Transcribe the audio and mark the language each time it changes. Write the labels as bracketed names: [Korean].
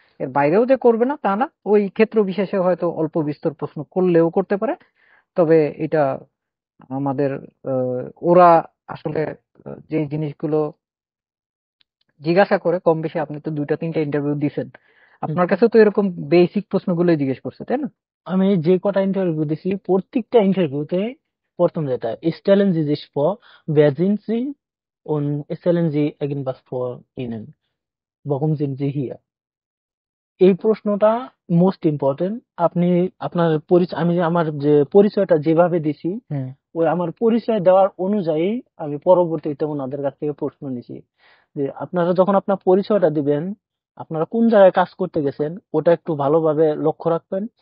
[Bangla] এর বাইরেও যে করবে না তা না, ওই ক্ষেত্র বিশেষে হয়তো অল্প বিস্তর প্রশ্ন করলেও করতে পারে। তবে এটা আমাদের ওরা আসলে যে জিনিসগুলো জিজ্ঞাসা করে কম বেশি, আপনি তো 2টা 3টা ইন্টারভিউ দিছেন, হুম আপনার হুম। কাছে তো এরকম বেসিক প্রশ্নগুলোই জিজ্ঞেস করছে, তাই না? আমি যে কটা ইন্টারভিউ দিছি প্রত্যেকটা ইন্টারভিউতে প্রথম যেটা [German] stellen Sie sich vor, wer sind Sie und stellen Sie irgendwas vor Ihnen, warum sind Sie hier? [Bangla] এই প্রশ্নটা মোস্ট ইম্পর্টেন্ট। আপনি আপনার পরিচয়, আমি যে আমার যে পরিচয়টা যেভাবে দিছি হুম। ওই আমার পরিচয় দেওয়ার অনুযায়ী আমি পরবর্তীতে ওনাদের কাছ থেকে প্রশ্ন নিছি যে আপনারা যখন আপনার পরিচয়টা দিবেন আপনারা কোন জায়গায় কাজ করতে গেছেন ওটা একটু ভালোভাবে লক্ষ্য রাখবেন।